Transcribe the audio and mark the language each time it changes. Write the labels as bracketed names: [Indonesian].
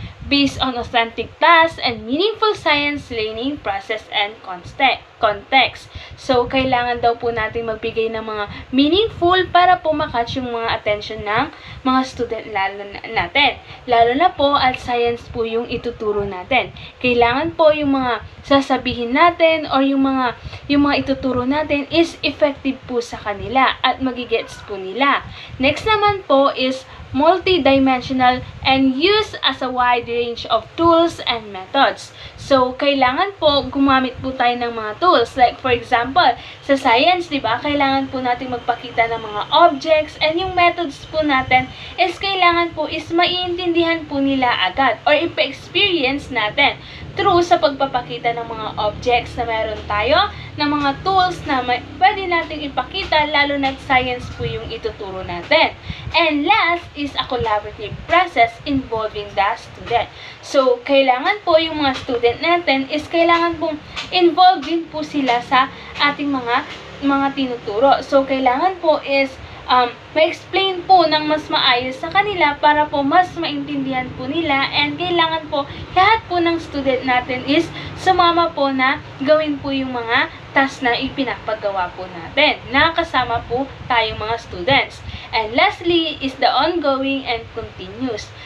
[English] Based on authentic tasks and meaningful science learning process and context. [Filipino] So, kailangan daw po natin magbigay ng mga meaningful para po makatch yung mga attention ng mga student natin. Lalo na po at science po yung ituturo natin. Kailangan po yung mga sasabihin natin or yung mga ituturo natin is effective po sa kanila at magigets po nila. Next naman po is [English] multidimensional, and used as a wide range of tools and methods. [Filipino] So, kailangan po gumamit po tayo ng mga tools. [English] Like, for example, [Filipino] sa science, di ba, kailangan po natin magpakita ng mga objects, and yung methods po natin is kailangan po is maiintindihan po nila agad or ipa-experience natin through sa pagpapakita ng mga objects na meron tayo, ng mga tools na pwede nating ipakita, lalo na science po yung ituturo natin. [English] And last is a collaborative process involving the student. [Filipino] So, kailangan po yung mga student natin is kailangan pong involved din po sila sa ating mga tinuturo. So, kailangan po is ma-explain po ng mas maayos sa kanila para po mas maintindihan po nila, and kailangan po lahat po ng student natin is sumama po na gawin po yung mga task na ipinapagawa po natin. Nakasama po tayong mga students. [English] And lastly is the ongoing and continuous.